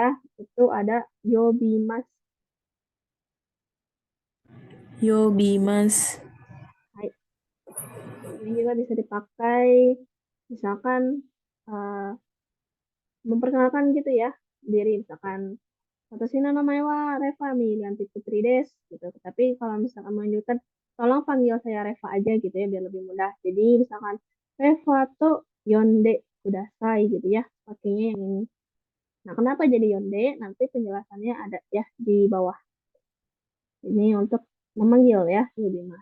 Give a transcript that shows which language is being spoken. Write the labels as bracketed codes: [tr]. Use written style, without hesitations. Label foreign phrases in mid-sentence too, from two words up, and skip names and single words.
[id] Itu ada yobimas. Yobimas. Hai. Ini juga bisa dipakai misalkan eh, memperkenalkan gitu ya diri misalkan [ja] Watashi no namae wa Reva Milianti Putri des [id] gitu. Tapi kalau misalkan menunjukkan tolong panggil saya Reva aja gitu ya biar lebih mudah. Jadi misalkan [ja] Revaと呼んでください [id] gitu ya, pakainya yang ini. Nah, kenapa jadi yonde? Nanti penjelasannya ada ya di bawah. Ini untuk memanggil ya, lebih mas.